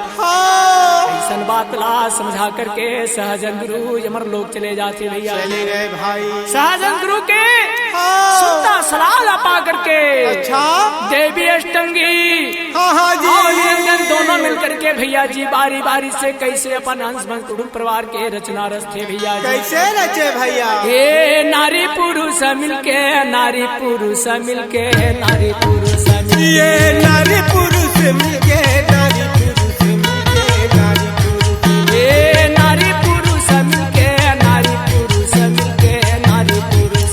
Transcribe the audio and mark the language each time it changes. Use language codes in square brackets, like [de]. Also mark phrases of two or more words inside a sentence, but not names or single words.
[hne] ऐसन बात ला समझा करके सहजन गुरु यमर लोग चले जाते भैया। चले गए भाई। सहजन गुरु के सुनता सलाह ला पा करके अच्छा देवी अष्टंगी हाँ जी और निरंजन दोनों मिलकर के भैया जी बारी बारी से कैसे अपन अंश बंश कुटुंब परिवार के रचना रचते भैया जी। कैसे रचे भैया। ये नारी पुरुष मिलके नारी पुरुष मिलके नारी पुरुष ये नारी पुरुष मिलके नारी पुरुष मिलके नारी पुरुष ये नारी पुरुष मिलके नारी पुरुष मिलके नारी पुरुष